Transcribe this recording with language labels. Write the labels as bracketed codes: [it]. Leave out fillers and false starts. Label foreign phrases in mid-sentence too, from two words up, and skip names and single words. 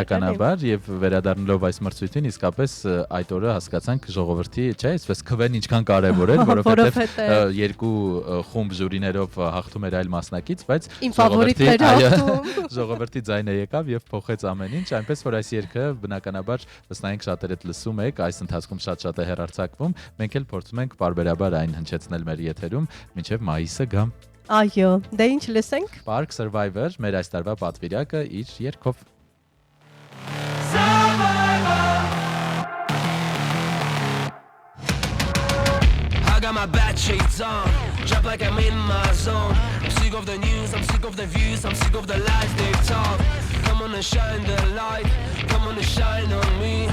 [hy] Բնականաբար եւ վերադառնալով այս մրցույթին, իսկապես այդ օրը հասկացանք ժողովրդի, չէ, այսպես քվեն ինչքան կարևոր էր, որովհետեւ երկու խումբ ժյուրիներով հաղթում էր այլ մասնակից, բայց ժողովրդի ձայնը եկավ եւ փոխեց ամեն ինչ, այնպես որ այս երգը բնականաբար վստահենք շատերդ լսում եք, այս ընթացքում շատ է հեռարձակվում, մենք էլ փորձում ենք բարբերաբար այն հնչեցնել մեր եթերում, մինչեւ մայիսը գա։ Այո, դե ինչ լսենք։ Park Survivor, մեր այս տարվա պատվիրակը իր երգով։ [en] I got my bad shades on, drop like I'm in my zone. I'm sick of the news, I'm sick of the views, I'm sick of the lies they've told. Come on and shine the light, come on and shine on me.